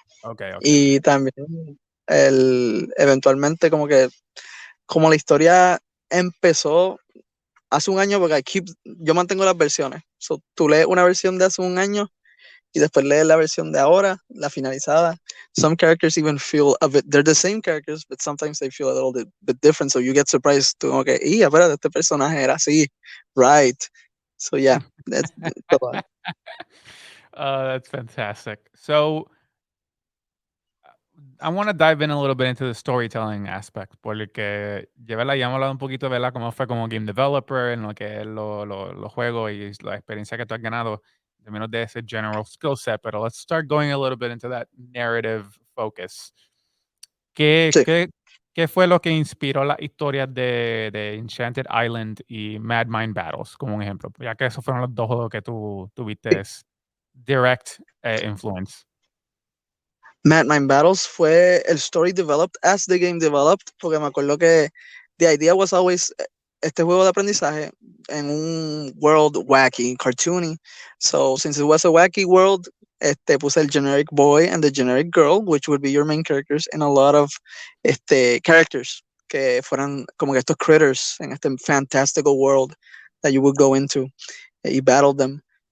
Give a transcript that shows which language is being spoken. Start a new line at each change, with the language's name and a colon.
Spanish: Okey, okey. Y también eventualmente como la historia empezó hace un año, porque yo mantengo las versiones. So, tú lees una versión de hace un año y después lees la versión de ahora, la finalizada.
English: Some characters even feel a bit, they're the same characters, but sometimes they feel a little bit different. So you get surprised to, okay,
Spanish: y espérate, este personaje era así,
English: right? So yeah, that's todo. Oh, that's fantastic. So, I wanna dive in a little bit into the storytelling aspect,
Spanish: porque ya, ¿verdad? Ya hemos hablado un poquito, ¿verdad? Cómo fue como game developer, en lo que es los juegos y la experiencia que tú has ganado, de menos de ese general skill set, pero
English: let's start going a little bit into that narrative focus.
Spanish: ¿Qué Sí. qué qué fue lo que inspiró las historias de Enchanted Island y Mad Mind Battles, como un ejemplo? Ya que esos fueron los 2 juegos que tú tuviste direct, influence. Mad Mind Battles fue el
English: story developed as the game developed,
Spanish: porque me acuerdo que
English: the idea was always
Spanish: este juego de aprendizaje en un world
English: wacky, cartoony. So since it was a wacky world, puse el generic boy and the generic girl, which would be your main characters, and a lot of characters
Spanish: que fueran como que estos
English: critters en este fantastical world that you would go into y battle them.